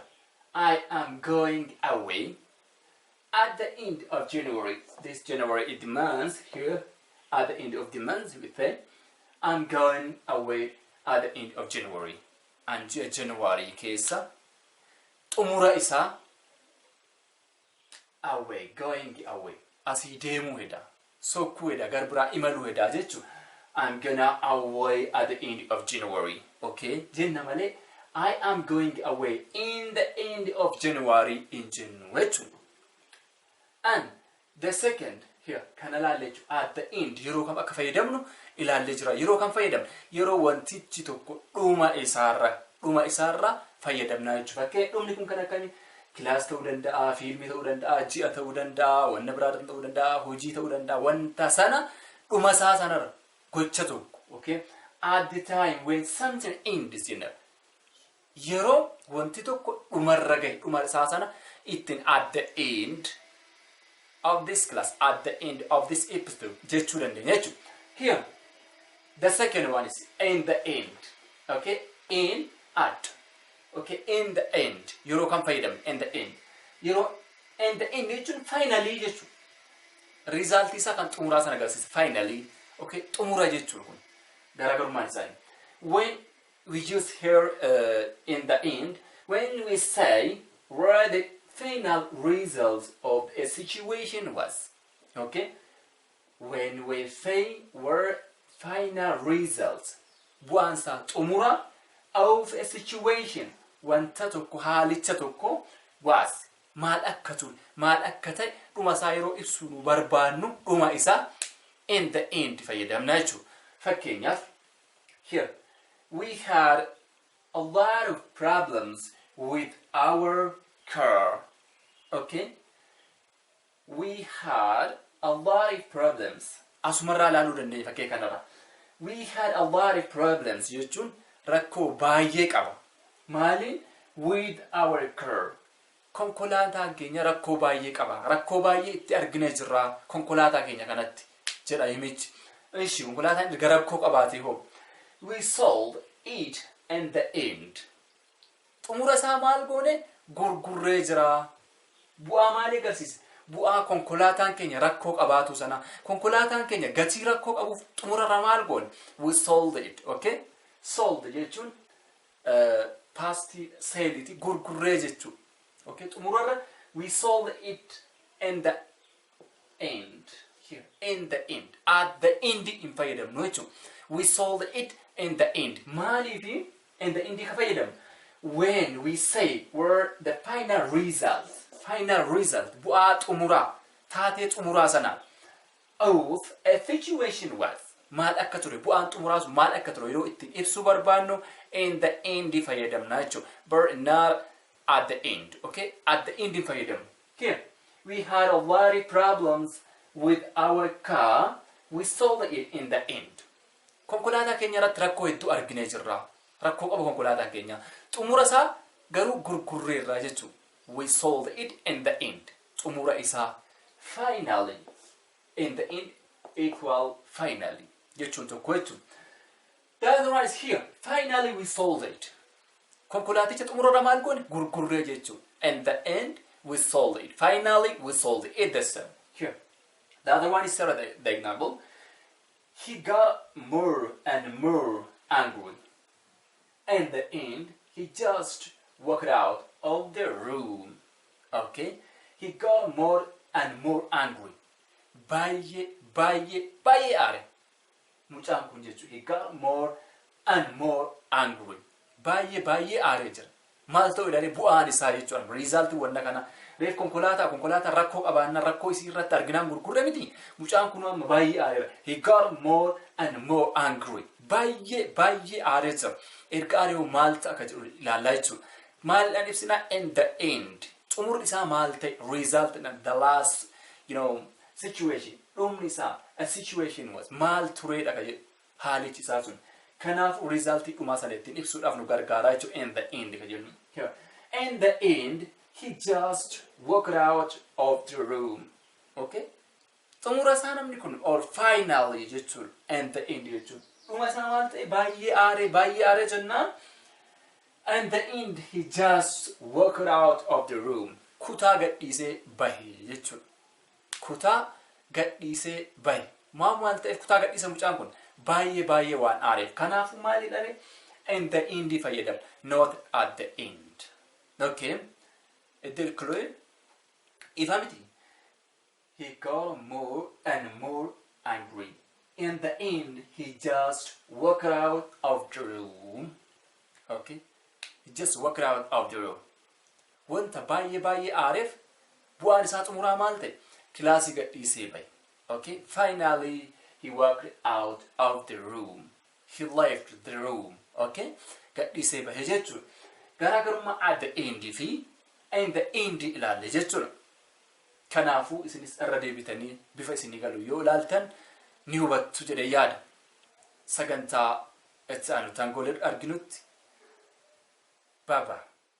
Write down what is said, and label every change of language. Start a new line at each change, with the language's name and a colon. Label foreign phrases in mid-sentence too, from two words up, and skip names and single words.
English: I am going away at the end of January. This January is the month here. At the end of the month, we say I'm going away at the end of January.
Oromo: And January keessa xumura isaa
English: away, going away.
Oromo: Asii deemuu heda. So kueda garbura imalu heda jechu.
English: I'm gonna away at the end of January. Okay,
Oromo: jenna male
English: I am going away in the end of January in January. And the second here
Oromo: kanalale
English: at the end
Oromo: yeroo kam akka fayyadamnu ilaalle jira. Yeroo kam fayyadamna yeroo wantichi tokko dhuma isaarra fayyadamna jechuudha. Fakkee dhumni kun kan akkami class ta'uu danda'a, fiilmii ta'uu danda'a, ji'a ta'uu danda'a, wanna biraadhaan ta'uu danda'a, hojii ta'uu danda'a, wanta sana dhuma isaa sanarra gocha tokko.
English: Okay, at the time when something ends
Oromo: jenna yeroo wanti tokko dhumarra gahe dhuma isaa sana ittiin
English: at the end of this class, at the end of this episode
Oromo: jechuu dandeenya jechuudha.
English: Here the second one is in the end. Okay, in at. Okay, in the end.
Oromo: Yeroo kam fayyadamna
English: in the end.
Oromo: Yeroo
English: in the end
Oromo: jechuun finally jechuudha. Result isaa kan xumuraa sana agarsiisa finally. Okay, xumura jechuudha kun garaagarummaan isaanii.
English: When we use here in the end, when we say where the final result of a situation was. Okay, when we say where final results
Oromo: bu'aansaa xumura
English: of a situation
Oromo: wanta tokko haalicha tokko was maal akka ture maal akka ta'e dhuma isaa yeroo ibsu nu barbaannu dhuma isaa
English: in the end
Oromo: fayyadamna jechuudha.
English: Fakkeenyaaf here we had a lot of problems with our car. Okay, we had a lot of problems
Oromo: asumarraa ilaaluu dandeenya fakkee kanarra.
English: We had a lot of problems
Oromo: jechuun rakkoo baay'ee qaba. Maaliin?
English: With our car.
Oromo: Konkolaataan keenya rakkoo baay'ee qaba. Rakkoo baay'ee itti arginee jirra konkolaataa keenya kanatti jedha himichi. Ishi konkolaataan erga rakkoo qabaatee hoo.
English: We sold it in the end.
Oromo: Xumura isaa maal goone? Gurgurree jira. Bu'aa maalii agarsiisa? Bu'aa konkolaataan keenya rakkoo qabaatu sana. Konkolaataan keenya gatii rakkoo qabuuf xumurarra maal goone?
English: We sold it. Okay? Sold jechuun past sale
Oromo: gurgurree jechuudha.
English: Okay? Xumurarra we sold it in the end. Here. In the end. At the end in
Oromo: fayyadamnu jechuudha.
English: We sold it in the end. Maaliif in the end
Oromo: ka fayyadamnu?
English: When we say were the final result. Final result.
Oromo: Bu'aa xumuraa. Taatee xumuraa sana.
English: Of a situation was.
Oromo: Maal akka ture? Bu'aan xumuraa sun maal akka ture? Yeroo ittiin ibsuu barbaannu
English: in the end
Oromo: fayyadamna jechuudha.
English: But not at the end. Okay? At the end fayyadamnu. Here. We had a lot of problems with our car. We sold it in the end.
Oromo: Konkolaataa keenya irratti rakkoo hedduu arginee jirra. Rakkoo qaba konkolaataan keenya. Xumura isaa garuu gurgurreerra jechuudha.
English: We sold it in the end.
Oromo: Xumura isaa.
English: Finally. In the end equal finally.
Oromo: Jechuun tokko jechuudha.
English: The other one is here. Finally we sold it.
Oromo: Konkolaaticha xumurarra maal goone? Gurgurree jechuudha.
English: In the end we sold it. Finally we sold it. It's the same. Here. The other one is the example. He got more and more angry. In the end, he just walked out of the room. Okay? He got more and more angry.
Oromo: Baay'ee aare. Mucaan kun jechuudha.
English: He got more and more angry.
Oromo: Baay'ee aare jira. Maal ta'u ilaalee bu'aan isaa jechuudha. Result wanna kana. Reef konkolaataa rakkoo qabaannaa rakkoo isii irratti arginaan gurgurre miti. Mucaan kun amma baay'ee aareera.
English: He got more and more angry.
Oromo: Baay'ee aaree jira. Erga aaree maal ta'a akka jedhu ilaallaa jechuudha. Maal ibsina
English: in the end.
Oromo: Xumurri isaa maal ta'e?
English: Result the last, situation.
Oromo: Dhumni isaa
English: a situation was
Oromo: maal tureedha ka jedhu haalichi isaa sun. Kanaaf resultii dhumaa sana ittiin ibsuudhaaf nu gargaaraa jechuudha
English: in the end
Oromo: ka jedhu. Here.
English: In the end. He just walked out of the room.
Oromo: Okay? Xumura isaa namni kun
English: or finally
Oromo: jechuudha.
English: And the end
Oromo: jechuudha. Dhuma isaa maal ta'e? Baay'ee aare jennaan.
English: And the end he just walked out of the room.
Oromo: Kutaa gadhiisee bahe jechuudha. Kutaa gadhiisee bahe. Maal ta'eef kutaa gadhiisa mucaan kun? Baay'ee waan aareef. Kanaafuu maali dhale?
English: And the end fayyadama. Not at the end. Okay? It's clear? If he got more and more angry. In the end, he just walked out of the room. Okay? He just walked out of the room.
Oromo: Wanta baay'ee aareef bu'aan isaa xumuraa maal ta'e? Kilaasii gadhiisee bahe.
English: Okay? Finally, he walked out of the room. He left the room. Okay?
Oromo: Gadhiisee bahe jechuudha. Garaagarummaa
English: at the end
Oromo: fi
English: in the end
Oromo: ilaalle jechuudha. Kanaafuu isinis irra deebitanii bifa isinii galu yoo ilaaltan ni hubattu jedhee yaada. Sagantaa itti aanu tangoolee arginutti.
English: Bye bye.